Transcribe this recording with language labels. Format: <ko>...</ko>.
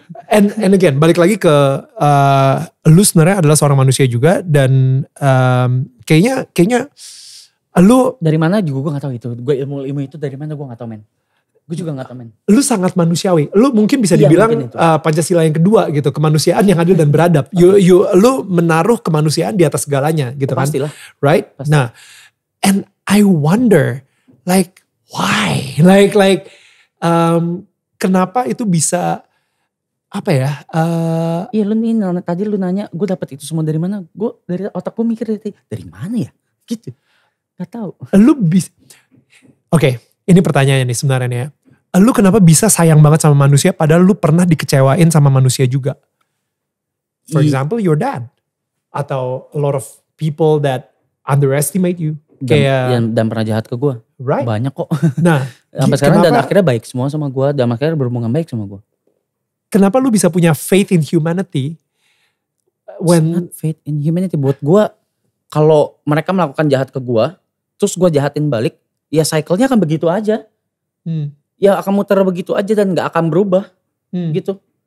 <id>And again, balik lagi ke lu sebenarnya adalah seorang manusia juga dan kayaknya lu dari mana juga gue gak tahu itu. Gue ilmu itu dari mana gue gak tahu men. Gue juga gak tahu men. Lu sangat manusiawi. Lu mungkin bisa dibilang Pancasila yang kedua gitu, kemanusiaan yang adil dan beradab. Lu menaruh kemanusiaan di atas segalanya gitu kan. Pastilah.</id> <en>Right?</en> <id>Pasti.</id> <en>Nah, and I wonder like why?</en> <id>Like kenapa itu bisa apa ya? Iya lu nih tadi lu nanya gue dapet itu semua dari mana? Gue dari otak gue mikir dari mana ya? Gitu. Gak tahu. Lu bisa. Oke, ini pertanyaannya nih sebenarnya ya. Lu kenapa bisa sayang banget sama manusia padahal lu pernah dikecewain sama manusia juga?</id> <en>For example, your dad atau a lot of people that underestimate you.</en> <id>Dan pernah jahat ke gue.</id> <en>Right.</en> <id>Banyak kok. Nah, sampai sekarang dan akhirnya baik semua sama gue. Dan akhirnya berhubungan baik sama gue. Kenapa lu bisa punya faith in humanity? Faith in humanity buat gue. Kalau mereka melakukan jahat ke gue. Terus gue jahatin balik. Ya cycle-nya akan begitu aja. Ya akan muter begitu aja dan gak akan berubah. Gitu.</id>